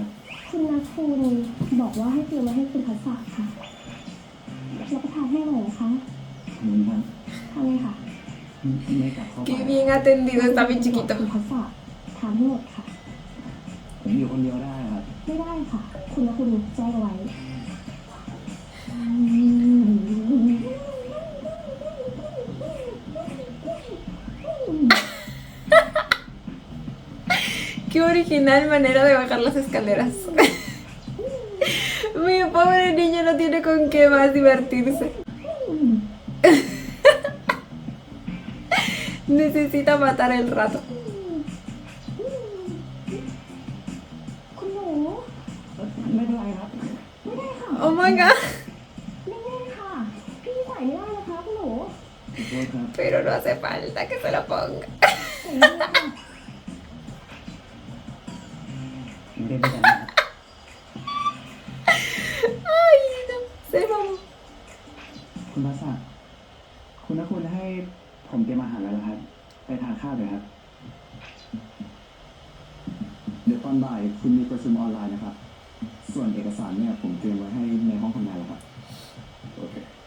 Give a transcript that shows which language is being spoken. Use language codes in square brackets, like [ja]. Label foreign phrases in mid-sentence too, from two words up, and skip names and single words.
[th] คุณนัทคุณบอกว่าให้เตรียมไว้ให้คุณพัสสะค่ะรับประทานให้หน่อยนะคะ ผมครับ ทานเลยค่ะ ไม่กลับเข้าไป [es] Qué bien atendido está mi [th] คุณ [es] chiquito. [th] พัสสะทานให้หมดค่ะ ผมอยู่คนเดียวได้ครับ ไม่ได้ค่ะ คุณนัทคุณแจ้งเอาไว้ [es] Qué original manera de bajar las escaleras. Mi pobre niño no tiene con qué más divertirse. Necesita matar el rato. [th] คุณหนู ไม่เป็นไรครับ ไม่ได้ค่ะ [en] Oh my god. [th] ไม่ได้ค่ะ พี่ใส่ไม่ได้นะคะคุณหนู ขอโทษครับ [es] Pero no hace falta que se lo ponga. [th] ใส่ไม่ได้ค่ะ ไม่ได้เป็นไรครับ [es] Ay, no. Se mamó. [th] คุณภาษาคุณนะคุณให้ผมเตรียมอาหารแล้วนะครับ ไปทานข้าวเลยครับ เดี๋ยวตอนบ่ายคุณมีประชุมออนไลน์นะครับ ส่วนเอกสารเนี่ยผมเตรียมไว้ให้ในห้องทำงานแล้วครับ โอเค